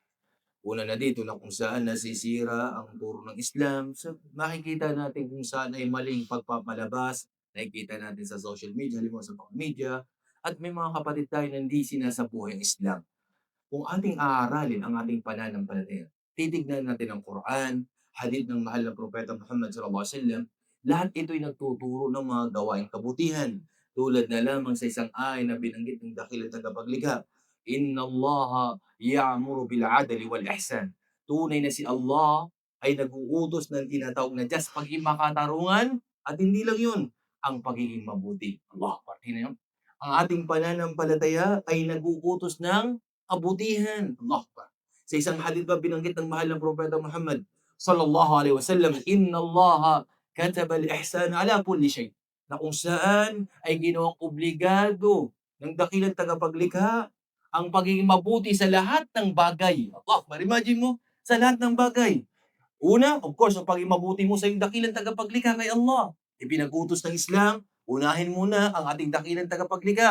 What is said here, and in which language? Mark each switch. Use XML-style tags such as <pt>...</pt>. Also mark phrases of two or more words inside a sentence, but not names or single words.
<tl>Una na dito na kung saan nasisira ang turo ng Islam, makikita natin kung saan ay maling pagpapalabas, nakikita natin sa</tl> <en>social media,</en> <tl>halimbawa sa mga media, at may mga kapatid tayo na hindi sinasabuhay ang Islam. Kung ating aaralin ang ating pananampalataya, titignan natin ang Quran, hadith ng mahal na propeta Muhammad</tl> <ar>صلى الله عليه وسلم,</ar> <tl>lahat ito'y nagtuturo ng mga gawaing kabutihan. Tulad na lamang sa isang ay na binanggit ng dakilang tagapaglikha,</tl> <ar>إن الله يأمر بالعدل والإحسان.</ar> <tl>Tunay na si Allah ay nag-uutos ng tinatawag na just pagiging makatarungan at hindi lang yun, ang pagiging mabuti. Allah, parte na yun. Ang ating pananampalataya ay nag-uutos ng kabutihan.</tl> <ar>الله أكبر.</ar> <tl>Sa isang hadith pa binanggit ng mahal ng propeta Muhammad</tl> <ar>صلى الله عليه وسلم, "إن الله كتب الإحسان على كل شيء."</ar> <tl>Na kung saan ay ginawang obligado ng dakilang tagapaglikha ang pagiging mabuti sa lahat ng bagay.</tl> <ar>الله أكبر.</ar> <tl>Imagine mo, sa lahat ng bagay. Una,</tl> <en>of course,</en> <tl>ang pagiging mabuti mo sa iyong dakilang tagapaglikha kay Allah. Ipinag-utos ng Islam, unahin muna ang ating dakilang tagapaglikha.</tl>